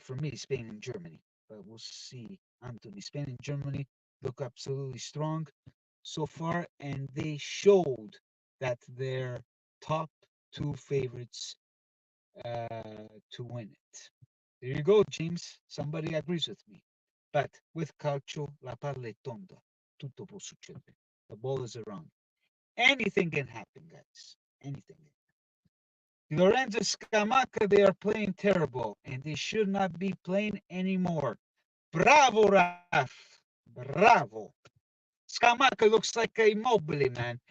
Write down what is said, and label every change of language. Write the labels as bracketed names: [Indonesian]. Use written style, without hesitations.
[English] For me, Spain and Germany. But we'll see. Anthony, Spain and Germany look absolutely strong so far, and they showed that they're top two favorites to win it. There you go, James. Somebody agrees with me. But with [Italian] Calcio, la palla è tonda. Tutto può succedere. [English] The ball is around. Anything can happen, guys. Anything. Lorenzo Scamacca, they are playing terrible, and they should not be playing anymore. Bravo, Raf. Bravo. Scamacca looks like a Immobile, man.